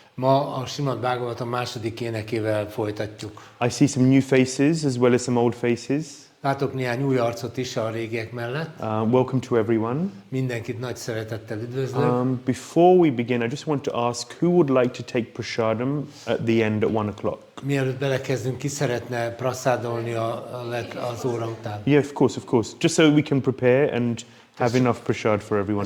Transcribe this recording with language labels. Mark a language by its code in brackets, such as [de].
[hu] Ma a Śrīmad-Bhāgavatam második énekével folytatjuk. [en] I see some new faces as well as some old faces. [hu] Látok néhány új arcot is a régiek mellett. [en] Welcome to everyone. [hu] Mindenkit nagy szeretettel üdvözlök. [en] Before we begin, I just want to ask who would like to take prasadam at the end at 1 o'clock? [hu] Mielőtt belekezdünk, ki szeretne praszádolni az óra után? [en] Yeah, of course. Just so we can prepare and have enough prasad for everyone.